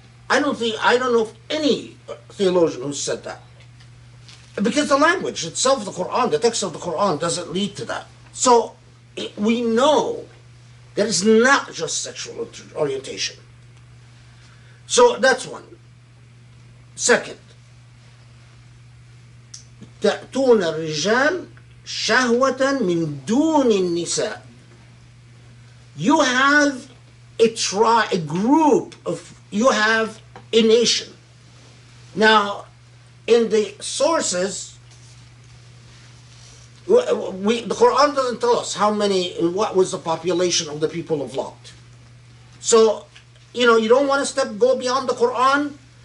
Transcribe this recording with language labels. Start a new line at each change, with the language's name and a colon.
English: I don't know of any theologian who said that. Because the language itself, the Quran, the text of the Quran doesn't lead to that. So we know that it's not just sexual orientation. So that's one.
Arabic: Second, تأتون الرجال شهوة من دون النساء.
English: You have a group of, you have a nation. Now, in the sources, the Quran doesn't tell us what was the population of the people of Lot. So, you don't want to go beyond the Quran.